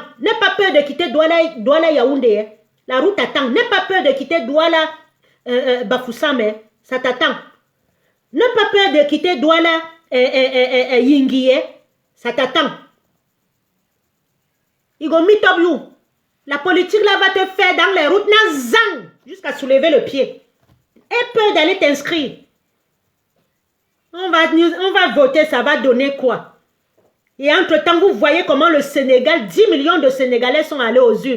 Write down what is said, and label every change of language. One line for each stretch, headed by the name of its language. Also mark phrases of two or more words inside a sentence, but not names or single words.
French: N'aie pas peur de quitter Douala Yaoundé. Hein? La route t'attend. N'aie pas peur de quitter Douala Bafoussam. Hein? Ça t'attend. N'aie pas peur de quitter Douala Yingi. Hein? Ça t'attend. Il
Cameroon Pidgin: go meet up you.
French: La politique là va te faire dans les routes jusqu'à soulever le pied. Aie peur d'aller t'inscrire. On va voter, ça va donner quoi? Et entre-temps, vous voyez comment le Sénégal, 10 millions de Sénégalais sont allés aux urnes.